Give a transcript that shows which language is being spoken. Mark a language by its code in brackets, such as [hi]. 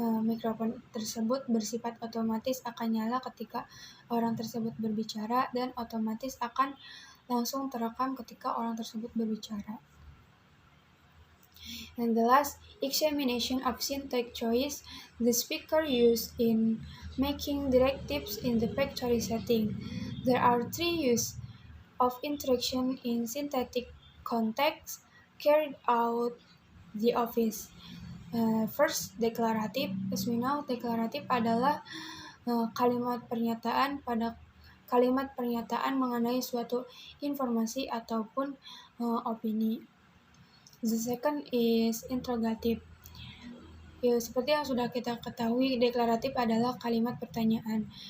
[id] Mikrofon tersebut bersifat otomatis akan nyala ketika orang tersebut berbicara dan otomatis akan langsung terekam ketika orang tersebut berbicara. [en] And the last, examination of syntax choice the speaker used in making directives in the factory setting. There are 3 uses of interaction in syntactic context carried out the office. [id] First, deklaratif. [en] As we know, [id] deklaratif adalah kalimat pernyataan mengenai suatu informasi ataupun opini. [en] The second is interrogative. [id] Ya, seperti yang sudah kita ketahui, deklaratif adalah kalimat pertanyaan.